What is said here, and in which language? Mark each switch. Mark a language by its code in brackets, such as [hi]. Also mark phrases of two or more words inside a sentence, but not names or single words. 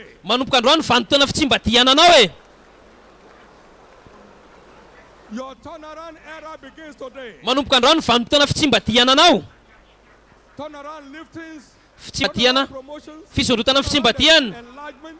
[mg] Manomboka androany vanim-potoana fitsimbatiana anao e. [en] Your turnaround era begins today. [mg] Manomboka androany vanim-potoana fitsimbatiana anao. [en] turnaround liftings, [mg] Fitsimbatihana, [en] promotions, [mg] fisondrotana amin'ny fitsimbatihana, [en] enlargement.